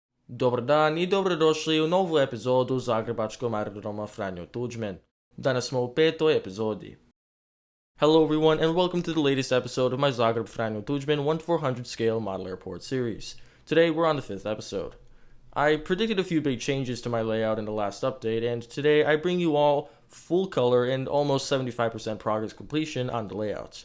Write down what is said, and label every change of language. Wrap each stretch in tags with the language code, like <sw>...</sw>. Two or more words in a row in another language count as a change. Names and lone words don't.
<hr>Dobar dan I dobro došli u novu epizodu zagrebačkog aerodroma Franjo Tuđman. Danas smo u 5. epizodi.</hr> <en>Hello everyone and welcome to the latest episode of my Zagreb Franjo Tuđman 1/400 scale model airport series. Today we're on the 5th episode. I predicted a few big changes to my layout in the last update, and today I bring you all full color and almost 75% progress completion on the layouts.</en>